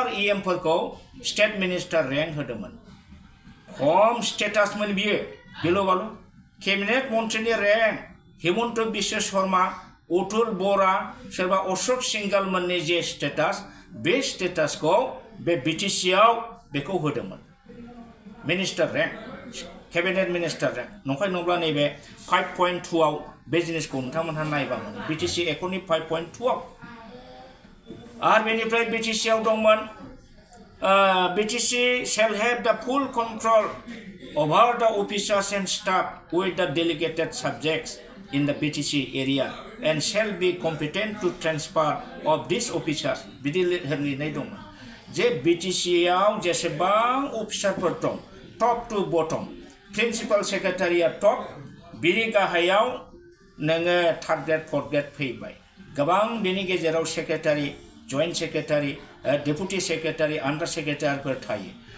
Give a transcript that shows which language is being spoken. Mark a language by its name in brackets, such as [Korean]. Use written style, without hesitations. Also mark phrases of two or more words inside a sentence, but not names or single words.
[Bodo] इएमफोरखौ [English] state minister rank [Bodo] होदोंमोन खम स्टेटासमोन बियो गिलु बालु केबिनेट मन्थ्रिनि रेंक हिमन्त बिश्व शर्मा अतुल बरा सोरबा अशोक सिंगालमोननि जे स्टेटास बे स्टेटासखौ बे बिटिसिआव बेखौ होदोंमोन [English] minister rank cabinet minister rank [Bodo] नंखाय नंब्ला नैबे 5.2 आव बे जिनिसखौ नोंथांमोनहा नायबा मोनो बिटिसि एकर्डनि 5.2 आव आरो बेनिफ्राय बिटिसिआव दंमोन [English] बिटिसि shall have the full control over the officers and staff with the delegated subjects in the BTC area and shall be competent to transfer of these officers [Bodo] बिदि लिरनाय दंमोन जे बिटिसिआव जेसेबां अफिसारफोर दं [English] top to bottom principal secretary [Bodo] टप बिनि गाहायाव नोङो [English] third grade fourth grade [Bodo] फैबाय गोबां बिनि गेजेराव [English] secretary joint secretary deputy secretary under secretary [Bodo] थायो